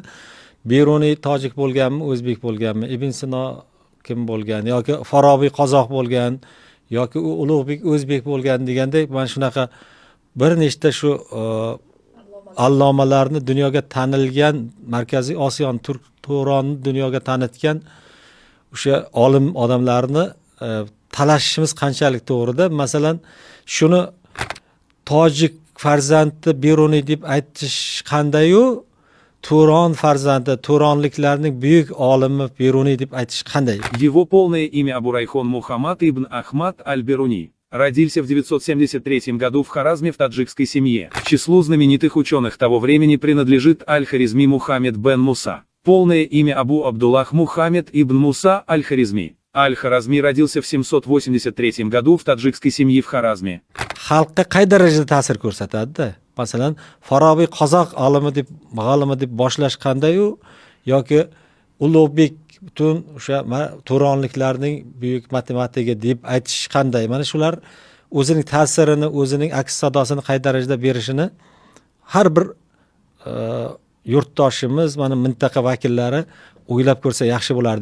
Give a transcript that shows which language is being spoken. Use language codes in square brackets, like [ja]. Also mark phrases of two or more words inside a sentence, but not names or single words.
[uz] Beruniy tojik bo'lganmi, o'zbek bo'lganmi, Ibn Sino kim bo'lgan yoki Forobiy qozoq bo'lgan yoki Ulug'bek o'zbek bo'lgan degandek mana shunaqa bir nechta shu allomalarni dunyoga tanilgan, Markaziy Osiyoni, Turk To'ronni dunyoga tanitgan o'sha olim odamlarni talashishimiz qanchalik to'g'rida? Masalan, shuni tojik farzandi Beruniy deb aytish qanday-yu, Turon farzandi, Turonliklarning buyuk olimi Beruniy deb aytish qanday? [ru] Его полное имя Абурайхон Мухаммад ибн Ахмад аль-Беруни. Родился в 973 году в Харазме в таджикской семье. К числу знаменитых ученых того времени принадлежит Аль-Харизми Мухаммед бен Муса. Полное имя Абу Абдуллах Мухаммед ибн Муса Аль-Харизми. Аль-Харазми родился в 783 году в таджикской семье в Харазме. [uz] Xalqqa qay darajada ta'sir ko'rsatadi-da? Masalan, Forobiy qozoq olimi deb boshlash qanday-yu yoki Ulug'bek butun o'sha Turonliklarning buyuk matematigi deb aytish qanday? Mana shular o'zining ta'sirini, o'zining aks sadosini qay darajada berishini har bir yurtdoshimiz, mana mintaqa vakillari o'ylab ko'rsa yaxshi bo'lardi.